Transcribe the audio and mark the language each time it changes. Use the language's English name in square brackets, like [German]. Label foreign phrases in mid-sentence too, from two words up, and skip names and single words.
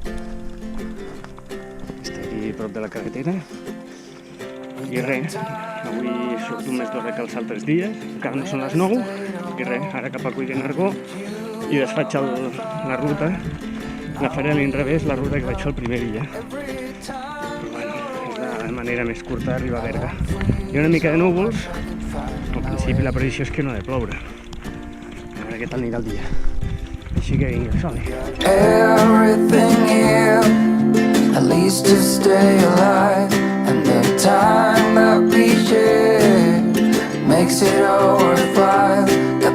[Catalan] està aquí prop de la carretera, i res, avui surto més d'hora que els altres dies, encara no són les 9, i res, ara cap a Coll de Nargó, i desfaig la ruta, agafaré a l'inrevés la ruta que vaig fer el primer dia. La manera més curta d'arribar a Berga. Hi ha una mica de núvols, al principi la previsió és que no ha de ploure. A veure què tal anirà el dia. Així que vinga, som-hi. [English] Everything here, at least to stay alive, and the time that we share makes it all worthwhile.